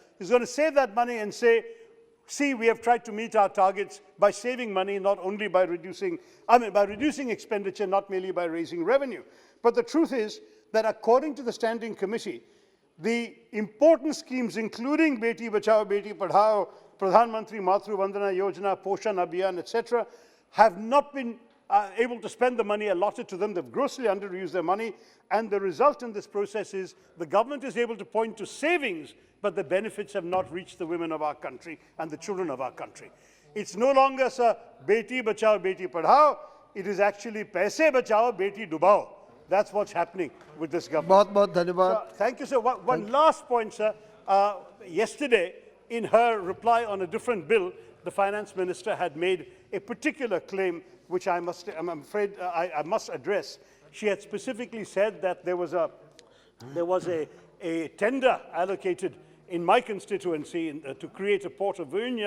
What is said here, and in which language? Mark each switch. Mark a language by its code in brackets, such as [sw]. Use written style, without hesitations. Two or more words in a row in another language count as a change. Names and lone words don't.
[en] He's going to save that money and say, see, we have tried to meet our targets by saving money, not only by reducing expenditure, not merely by raising revenue. But the truth is that according to the Standing Committee, the important schemes, including Beti Bachao, Beti Padhao, Pradhan Mantri Matru Vandana Yojana, Poshan Abhiyan, etc., have not been able to spend the money allotted to them. They've grossly underused their money. And the result in this process is the government is able to point to savings, but the benefits have not reached the women of our country and the children of our country. It's no longer, sir, Beti Bachao, Beti Padhao. It is actually [hi] Paise Bachao, Beti Dubao. [en] That's what's happening with this government. [hi] बहुत बहुत धन्यवाद. [en] Thank you, sir. One last point, sir. Yesterday, in her reply on a different bill, the finance minister had made a particular claim, which I'm afraid I must address. She had specifically said that there was a tender allocated in my constituency to create a port of Virunium.